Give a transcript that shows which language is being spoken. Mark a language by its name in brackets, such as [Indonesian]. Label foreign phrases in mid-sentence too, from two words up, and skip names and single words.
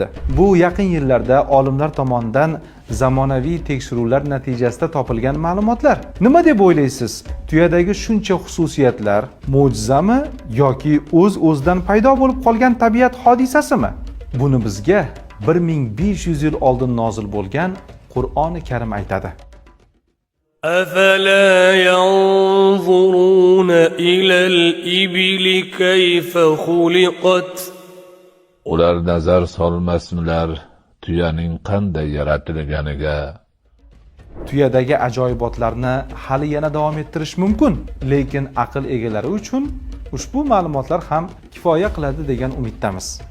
[Uzbek] Bu yaqin yillarda olimlar tomonidan zamonaviy tekshiruvlar natijasida topilgan ma'lumotlar. Nima deb o'ylaysiz? Tuyadagi shuncha xususiyatlar mo'jizami yoki o'z-o'zidan paydo bo'lib qolgan tabiat hodisasimi? Buni bizga 1500 yil oldin nozil bo'lgan Qur'oni Karim aytadi. [Arabic] أفلا ينظرون إلى الإبل كيف خلقت [Uzbek] Ular nazar solmasmilar tuyaning qanday yaratilganiga? Tuyadagi ajoyibotlarni hali yana davom ettirish mumkin, lekin aql egalari uchun ushbu ma'lumotlar ham kifoya qiladi degan umiddamiz.